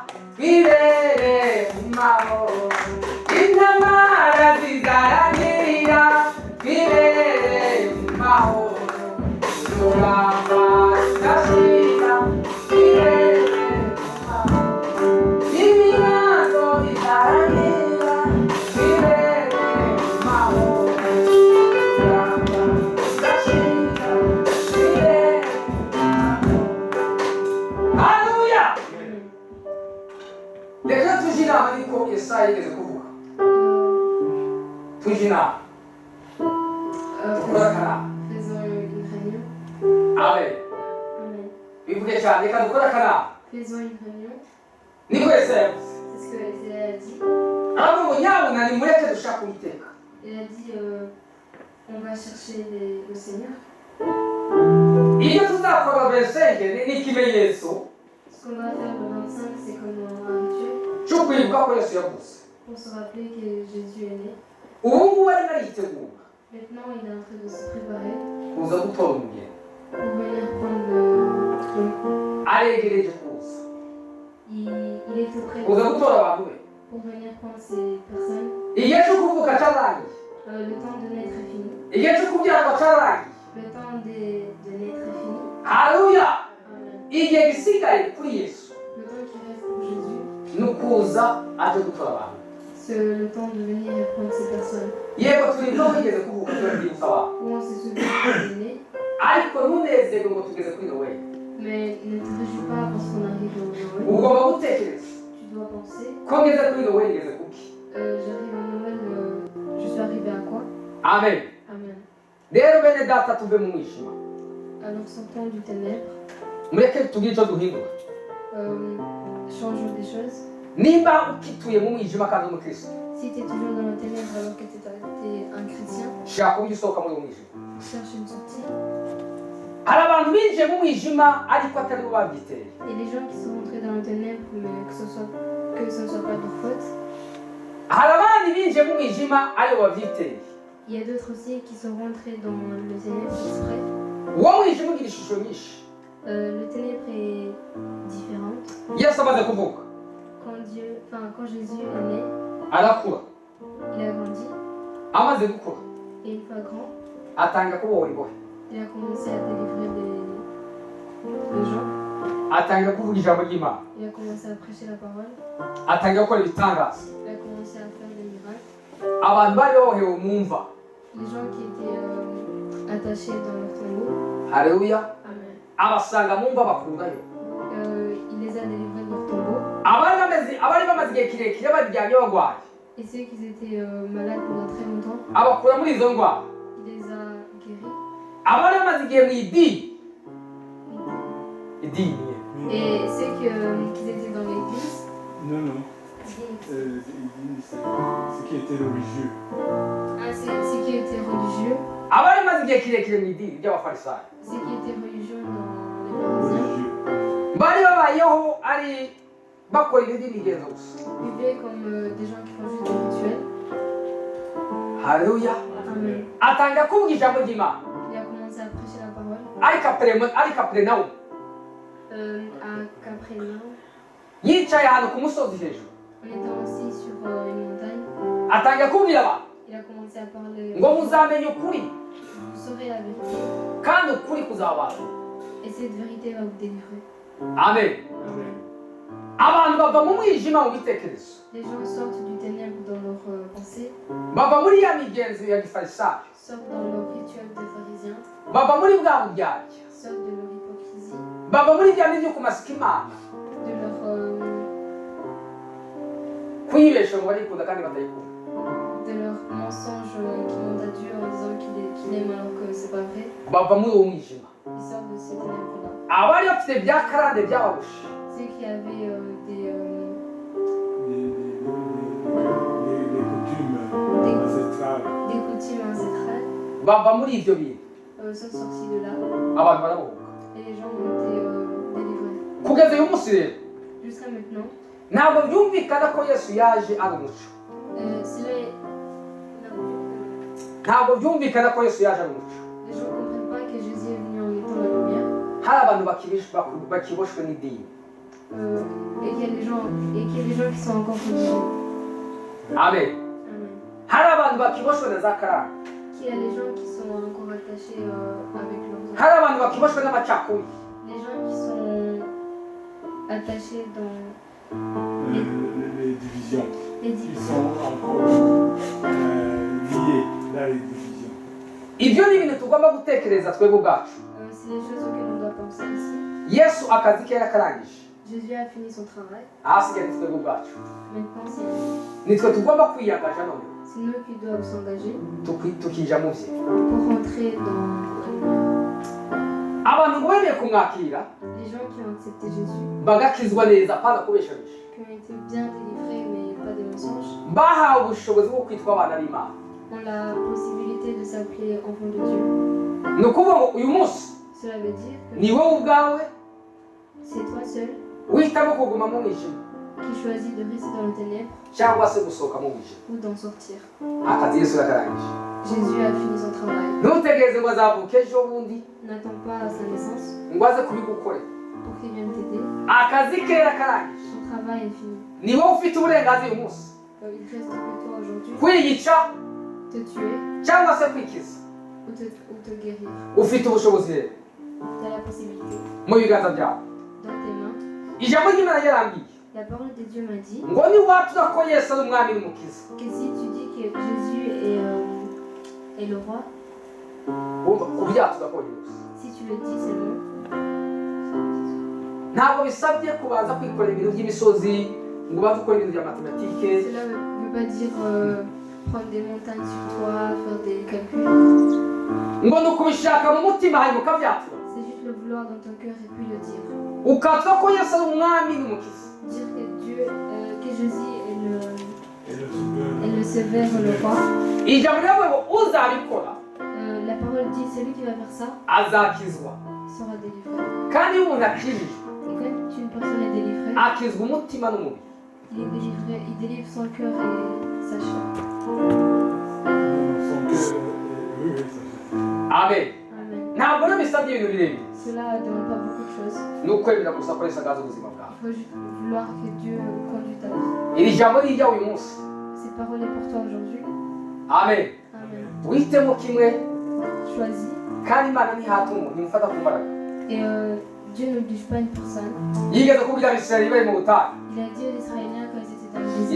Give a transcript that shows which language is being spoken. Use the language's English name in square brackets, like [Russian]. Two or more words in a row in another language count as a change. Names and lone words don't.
[Kinyarwanda] twibere mu mahoro, intambara zizarangira twibere mu mahoro, urugamba ruzashira twibere mu mahoro, ibibazo bizarangira twibere mu mahoro, urugamba ruzashira twibere mu mahoro. Haleluya! Reka tujye inama ariko Yesaya yigeze kuvuga. Tujye inama. Dukore akanama. [French] Faisons une réunion. Amen. Amen. [Kinyarwanda] Bivuge cyane, reka dukore akanama. [French] Faisons une réunion. [Kinyarwanda] Niko Yesaya yavuze. [French] C'est ce que Isaiah a dit. [Kinyarwanda] Aravuga ngo nyabuna nimureke dushake Uwiteka. [French] Il a dit on va chercher le Seigneur. [Kinyarwanda] Iyo tuzakora besenge ni ikimenyetso [French] Ce qu'on va faire le 25, c'est comme un rituel [Kinyarwanda] cyo kwibuka ko Yesu yavuze. [French] pour se rappeler que Jésus est né. [Kinyarwanda] Ubu ngubu arimo aritegura [French] Maintenant, il est en train de se préparer [Kinyarwanda] kuza gutora umugeni. [French] pour venir prendre le trône. [Kinyarwanda] Aregereje kuza [French] Il est tout prêt [Kinyarwanda] kuza gutora abantu be. [French] pour venir prendre ces personnes. [Kinyarwanda] Igihe cyo kuvuka cyarangiye, [French] Le temps de naître est fini. [Kinyarwanda] igihe cyo kubyarwa cyarangiye. [French] Le temps de naître est fini. Haleluya! Amen. [Kinyarwanda] Igihe gisigaye kuri Yesu [French] Le temps qui reste pour Jésus, [Kinyarwanda] ni ukuza aje gutora abantu. [French] c'est le temps de venir et prendre ces personnes. [Kinyarwanda] Yego turi no wigeze kuvuka turabyibuka abantu, [French] Où on se souvient qu'il est né, [Kinyarwanda] ariko ntunezerwe ngo tugeze kuri Noweli. [French] mais ne te réjouis pas parce qu'on arrive au Noël. [Kinyarwanda] Ugomba gutekereza [French] Tu dois penser, [Kinyarwanda] ko ngeze kuri Noweli ngeze kuki. [French] j'arrive au Noël, je suis arrivé à quoi? Amen. Amen. [Kinyarwanda] Rero bene data tuve mu mwijima, [French] Alors sortons du ténèbre, [Kinyarwanda] mureke tugire icyo duhindura. [French] changeons des choses. [Kinyarwanda] Nimba ukituye mu mwijima kandi umukristo, [French] Si tu es toujours dans le ténèbre alors que tu es un chrétien, [Kinyarwanda] shaka uburyo usohoka muri uwo mwijima. [French] cherche une sortie. [Kinyarwanda] Hari abantu binjiye mu mwijima ariko atari bo babyiteye. [French] Il y a des gens qui sont rentrés dans le ténèbre, mais que ce ne soit pas leur faute. [Kinyarwanda] Hari abandi binjiye mu mwijima ari bo babyiteye. [French] Il y a d'autres aussi qui sont rentrés dans le ténèbre exprès. [Kinyarwanda] Uwo mwijima ugira ishusho nyinshi. [French] Le ténèbre est différente. [Kinyarwanda] Yesu amaze kuvuga [French] Quand Jésus est né, [Kinyarwanda] arakura, [French] il a grandi. [Kinyarwanda] amaze gukura [French] Et une fois grand, [Kinyarwanda] atangira kubohora imbohe, [French] il a commencé à délivrer les gens. [Kinyarwanda] atangira kuvuga ijambo ry'Imana, [French] Il a commencé à prêcher la parole. [Kinyarwanda] atangira gukora ibitangaza. [French] Il a commencé à faire des miracles. [Kinyarwanda] Abantu bari bohewe mu mva. [French] Les gens qui étaient attachés dans leur tombeau, Haleluya! Amen. [Kinyarwanda] Abasanga mu mva bakurayo. [French] Il les a délivrés de leur tombeau. [Kinyarwanda] Abari bamaze igihe kirekire baryamye barwaye, [French] Et ceux qui étaient malades pendant très longtemps, [Kinyarwanda] abakura muri izo ndwara. [French] il les a guéris. [Kinyarwanda] Abari bamaze igihe mu idini, [French] Et ceux qui étaient dans l'église, Non, non. Église. C'est qui était religieux. Ceux qui étaient religieux, [Kinyarwanda] abari bamaze igihe kirekire mu idini ry'abafarisayo, [French] ceux qui étaient religieux dans les pharisiens, Religieux. [Kinyarwanda] bari babayeho ari bakora ibindi migenzo gusa. [French] vivaient comme des gens qui font juste des rituels. Haleluya! Amen. [Kinyarwanda] Atangira kuvuga ijambo ry'Imana [French] Il a commencé à prêcher la parole [Kinyarwanda] ari Kaperinawumu, [French] à Capernaum. [Kinyarwanda] yicaye ahantu ku musozi hejuru, [French] On était assis sur une montagne. [Kinyarwanda] atangira kubwira abantu [French] Il a commencé à parler. [Kinyarwanda] ngo muzamenye ukuri [French] Vous saurez la vérité. [Kinyarwanda] kandi ukuri kuzabasha. [French] Et cette vérité va vous délivrer. Amen. Amen. [Kinyarwanda] Abantu bava mu mwijima mu bitekerezo, [French] Les gens sortent du ténèbre dans leurs pensées, [Kinyarwanda] bava muri ya migenzo ya gifarisayo, [French] sortent dans leur rituel des pharisiens, [Kinyarwanda] bava muri bwa buryarya, [French] sortent de leur hypocrisie, [Kinyarwanda] bava muri bya bindi byo kumasika Imana, [French] de leur, [Kinyarwanda] kwibesha ngo barikunda kandi batayikunda. [French] mensonge qui montent à Dieu en disant qu'il aime alors que c'est pas vrai. [Kinyarwanda] Bava muri uwo mwijima. [French] Ils sortent de ces ténèbres-là. [Kinyarwanda] Abari bafite bya karande byababushe, [French] Ceux qui avaient des coutumes ancestrales. des coutumes ancestrales [Kinyarwanda] bava muri ibyo bintu, [French] sont sortis de là [Kinyarwanda] abantu barabohoka. [French] et les gens ont été délivrés. [Kinyarwanda] Kugeza uyu munsi rero [French] Jusqu'à maintenant, [Kinyarwanda] ntabwo byumvikana ko Yesu yaje ari umuco. [French] cela est... [Kinyarwanda] Ntabwo byumvikana ko Yesu yaje ari umuco. [French] Les gens ne comprennent pas que Jésus est venu en étant la lumière [Kinyarwanda] Hari abantu bakiboshwe n'idini. [French] et qu'il y a des gens qui sont encore confondus. Amen. Amen. [Kinyarwanda] Hari abantu bakiboshwe na za karande. [French] Qu'il y a des gens qui sont encore attachés avec leurs [Kinyarwanda] Hari abantu bakiboshwe n'amacakubiri. [French] les gens qui sont attachés dans Les divisions. les Ils divisions. sont encore liés dans les divisions. [Kinyarwanda] Ibyo ni ibintu tugomba gutekereza twebwe ubwacu. [French] C'est les choses auxquelles on doit penser ici. [Kinyarwanda] Yesu akazi ke yarakarangije. [French] Jésus a fini son travail. [Kinyarwanda] Ahasigaye ni twebwe ubwacu. [French] Maintenant, c'est nous. [Kinyarwanda] Nitwe tugomba kwiyangaja none [French] C'est nous qui devons s'engager [Kinyarwanda] tukija mu bye. [French] pour rentrer dans la lumière. [Kinyarwanda] Abantu ngo bemeye kumwakira [French] Les gens qui ont accepté Jésus, [Kinyarwanda] bagakizwa neza apana kubeshabisha, [French] qui ont été bien délivrés mais pas des mensonges, [Kinyarwanda] bahawe ubushobozi bwo kwitwa abana b'Imana. [French] ont la possibilité de s'appeler enfants de Dieu. [Kinyarwanda] Ni ukuvuga ngo uyu munsi [French] Cela veut dire que [Kinyarwanda] ni wowe ubwawe [French] c'est toi seul [Kinyarwanda] wihitamo kuguma mu mwijima [French] qui choisis de rester dans les ténèbres [Kinyarwanda] cyangwa se gusohoka mu mwijima. [French] ou d'en sortir. [Kinyarwanda] Akazi Yesu yakarangije. [French] Jésus a fini son travail. [Kinyarwanda] Ntutegereze ngo azavuke ejo bundi [French] N'attends pas à sa naissance [Kinyarwanda] ngo aze kubigukorera. [French] pour qu'il vienne t'aider. [Kinyarwanda] Akazi ke yarakarangije. [French] Son travail est fini. [Kinyarwanda] Ni wowe ufite uburenganzira uyu munsi [French] Il reste que toi aujourd'hui [Kinyarwanda] kwiyica [French] te tuer [Kinyarwanda] cyangwa se kwikiza. [French] ou te guérir. [Kinyarwanda] Ufite ubushobozi rero [French] Tu as la possibilité [Kinyarwanda] mu biganza byawe. [French] dans tes mains. [Kinyarwanda] Ijambo ry'Imana yarambwiye [French] La parole de Dieu m'a dit [Kinyarwanda] ngo niwatura ko Yesu ari umwami n'umukiza, [French] que si tu dis que Jésus est le roi, [Kinyarwanda] wumva kubyatura konyine gusa. [French] si tu le dis seulement, [Kinyarwanda] Ntabwo bisabye kubanza kwikorera ibintu by'imisozi ngo ubanze ukora ibintu bya matematike. [French] cela ne veut pas dire prendre des montagnes sur toi, faire des calculs. [Kinyarwanda] Ngo ni ukubishaka mu mutima hanyuma ukabyatura [French] C'est juste le vouloir dans ton cœur et puis le dire. [Kinyarwanda] ukatura ko Yesu ari umwami n'umukiza. [French] Dire que Dieu, que Jésus Et le sauveur. est le roi. [Kinyarwanda] Ijambo riravuga ngo uzabikora [French] La parole dit celui qui va faire ça [Kinyarwanda] azakizwa. [French] sera délivré. [Kinyarwanda] Kandi iyo umuntu akijijwe [French] Et quand une personne est délivrée, [Kinyarwanda] akizwa umutima n'umubiri. [French] il est délivré, il délivre son cœur et sa chair. Son cœur, oui, ça fait. Amen. Amen. [Kinyarwanda] Ntabwo rero bisabye ibintu birebire, [French] Cela ne demande pas beaucoup de choses. [Kinyarwanda] ni ukwemera gusa ko Yesu agaza ubuzima bwawe. [French] Il faut juste vouloir que Dieu conduise ta vie. [Kinyarwanda] Iri jambo ni iryawe uyu munsi. [French] Cette parole est pour toi aujourd'hui. Amen. Amen. [Kinyarwanda] Wihitemo kimwe [French] Choisis. [Kinyarwanda] kandi Imana ntihata umuntu, ntimufata ku mbaraga. [French] Et Dieu n'oblige pas une personne. [Kinyarwanda] Yigeze kubwira Abisirayeli bari mu butayu, [French] Il a dit aux Israéliens quand ils étaient dans le désert,